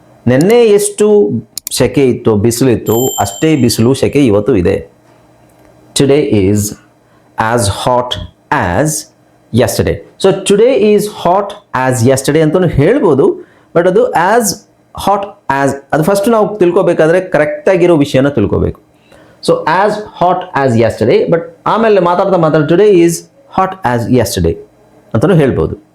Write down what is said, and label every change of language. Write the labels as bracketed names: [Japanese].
[Kannada] ನಿನ್ನೆ ಎಷ್ಟು ಸೆಕೆ ಇತ್ತು, ಬಿಸಿಲಿತ್ತು, ಅಷ್ಟೇ ಬಿಸಿಲು ಸೆಕೆ ಇವತ್ತು ಇದೆ. [English] Today is as hot as yesterday. So today is hot as yesterday [Kannada] ಅಂತಲೂ ಹೇಳ್ಬೋದು, ಬಟ್ ಅದು ಆಸ್ ಹಾಟ್ ಆಸ್ ಅದು ಫಸ್ಟ್ ನಾವು ತಿಳ್ಕೊಬೇಕಾದ್ರೆ ಕರೆಕ್ಟಾಗಿರೋ ವಿಷಯನ ತಿಳ್ಕೊಬೇಕು. So [English] as hot as yesterday, [Kannada] but ಆಮೇಲೆ ಮಾತಾಡ್ತಾ [English] today is hot as yesterday [Kannada] ಅಂತಲೂ ಹೇಳ್ಬೋದು.